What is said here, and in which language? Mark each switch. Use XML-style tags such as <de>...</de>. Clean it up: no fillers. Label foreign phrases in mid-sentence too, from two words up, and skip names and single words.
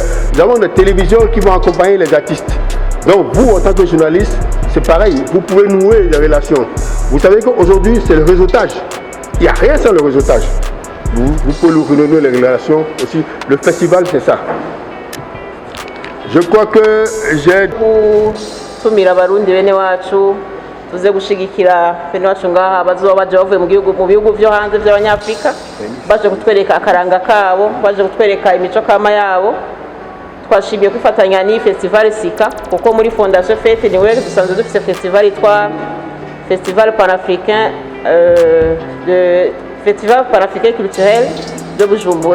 <fr>Nous avons des télévisions qui vont accompagner les artistes. Donc vous, en tant que journaliste, c'est pareil, vous pouvez nouer des relations. Vous savez qu'aujourd'hui, c'est le réseautage. Il n'y a rien sans le réseautage. Vous pouvez renouer les relations aussi. Le festival, c'est ça. Je crois que j'ai...</fr> <rn>tumira abarundi bene wacu tuze gushigikira bene wacu ngaha bazoba baje bavuye mu bihugu byo hanze by'abanyafrika baje kutwereka akaranga kabo, baje kutwereka imico kama yabo. Twashimiye kwifatanya ni festival Sika kuko muri Fondation Fête niwe dusanzwe dufite festival yitwa Festival Panafricain Festival Panafricain Culturel de Bujumbura.</rn>